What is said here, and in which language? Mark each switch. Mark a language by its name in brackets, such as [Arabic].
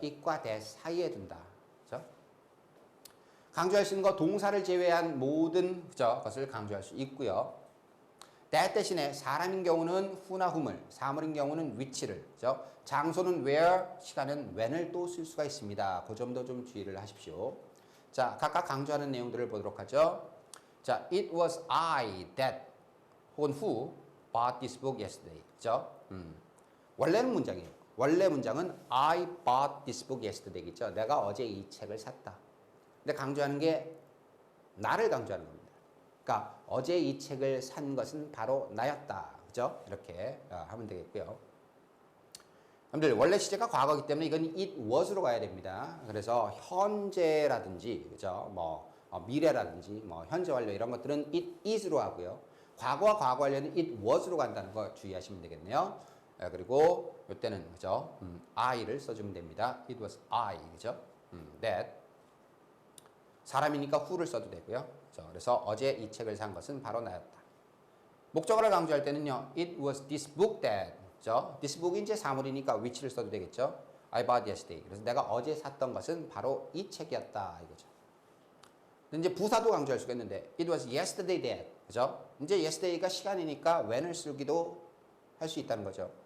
[Korean] it과 that 사이에 둔다. 그죠? 강조할 수 있는 거 동사를 제외한 모든 그죠? 것을 강조할 수 있고요. that 대신에 사람인 경우는 who나 whom을, 사물인 경우는 which를, 그죠? 장소는 where, 시간은 when을 또 쓸 수가 있습니다. 그 점도 좀 주의를 하십시오. 자, 각각 강조하는 내용들을 보도록 하죠. [English] 자, it was I that [Korean] 혹은 [English] who bought this book yesterday. [Korean] 그죠? 원래는 문장이에요. 원래 문장은 [English] I bought this book yesterday겠죠. [Korean] 내가 어제 이 책을 샀다. 근데 강조하는 게 나를 강조하는 겁니다. 그러니까 어제 이 책을 산 것은 바로 나였다. 그죠? 이렇게 하면 되겠고요. 여러분들 원래 시제가 과거이기 때문에 이건 it was로 가야 됩니다. 그래서 현재라든지 그죠? 뭐 미래라든지 뭐 현재 완료 이런 것들은 it is로 하고요. 과거와 과거 완료는 it was로 간다는 거 주의하시면 되겠네요. 그리고 이때는 그죠? I를 써주면 됩니다. [English] It was I, 그죠? [Korean] That 사람이니까 who를 써도 되고요. 그래서 어제 이 책을 산 것은 바로 나였다. 목적어를 강조할 때는요, [English] it was this book that, 그죠? [Korean] This book이 이제 사물이니까 which를 써도 되겠죠? [English] I bought yesterday. [Korean] 그래서 내가 어제 샀던 것은 바로 이 책이었다 이거죠. 근데 이제 부사도 강조할 수가 있는데, [English] it was yesterday that, [Korean] 그죠? 이제 yesterday가 시간이니까 when을 쓰기도 할 수 있다는 거죠.